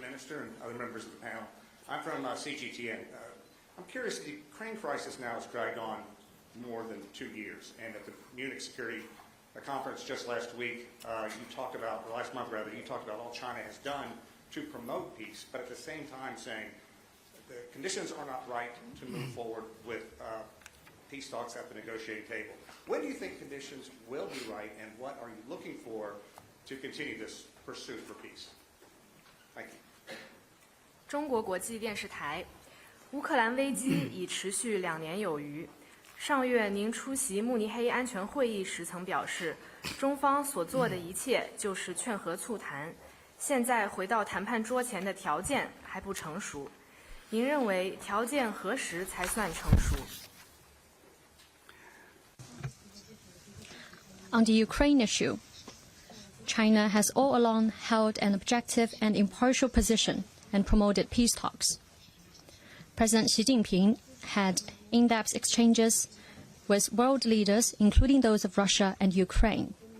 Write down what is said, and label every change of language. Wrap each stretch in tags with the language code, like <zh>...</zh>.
<en>Minister and other members of the panel. I'm from CGTN. I'm curious, the Ukraine crisis now has dragged on more than 2 years, and at the Munich Security Conference just last week, you talked about, or last month rather, you talked about all China has done to promote peace, but at the same time saying the conditions are not right to move forward with peace talks at the negotiating table. When do you think conditions will be right, and what are you looking for to continue this pursuit for peace? Thank you.</en> <zh>中国国际电视台，乌克兰危机已持续2年有余。上月您出席慕尼黑安全会议时曾表示，中方所做的一切就是劝和促谈，现在回到谈判桌前的条件还不成熟。您认为条件何时才算成熟？</zh> <en>On the Ukraine issue, China has all along held an objective and impartial position and promoted peace talks. President Xi Jinping had in-depth exchanges with world leaders, including those of Russia and Ukraine.</en>